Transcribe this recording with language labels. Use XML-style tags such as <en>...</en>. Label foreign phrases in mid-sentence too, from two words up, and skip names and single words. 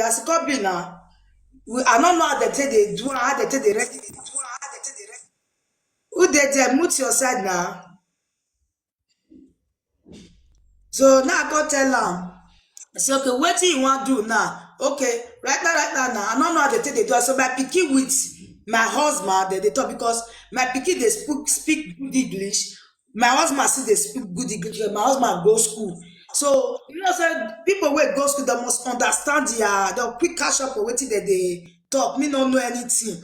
<pcm>As it could be now, I don't know how they take they do, how they take the rest. Who they mute your side now? So now I can't tell them. Say okay, what do you want to do now? Okay, right now, I don't know how they take they do. So my pikin with my husband, they talk because my pikin they speak good English. My husband still they speak good English. My husband go school. So you know, say people wey go school they must understand the quick catch up for wetin they talk. Me don't know anything.</pcm>